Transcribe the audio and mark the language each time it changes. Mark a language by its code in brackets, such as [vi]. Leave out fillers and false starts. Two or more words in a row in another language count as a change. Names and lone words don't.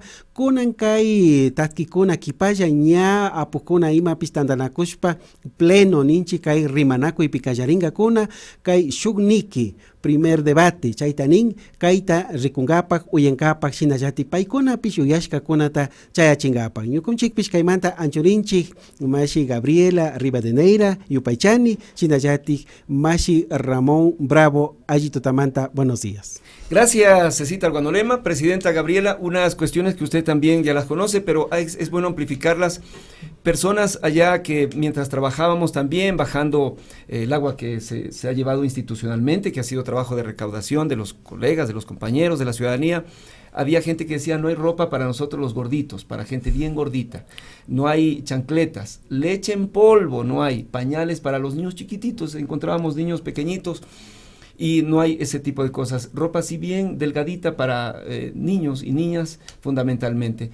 [qu] kunan kay tatkikuna kipalla ña apukuna imapis tandanakushpa pleno ninchi kay rimanakuypi kallaringakuna kay shukniki [es] primer debate [qu] chaytanin kayta rikungapak uyankapak shinallati paykunapish uyashkakunata chayachingapak ñukunchikpish kaymanta anchurinchik mashi Gabriela Rivadeneira yupaychani shinallati mashi Ramón Bravo Ayitutamanta. [es] Buenos días. Gracias, Cecita Guanolema. Presidenta Gabriela, unas cuestiones que usted también ya las conoce, pero es bueno amplificarlas. Personas allá que mientras trabajábamos también bajando el agua que se ha llevado institucionalmente, que ha sido trabajo de recaudación de los colegas, de los compañeros, de la ciudadanía, había gente que decía no hay ropa para nosotros los gorditos, para gente bien gordita, no hay chancletas, leche en polvo, no hay pañales para los niños chiquititos, encontrábamos niños pequeñitos y no hay ese tipo de cosas, ropa así bien delgadita para niños y niñas fundamentalmente.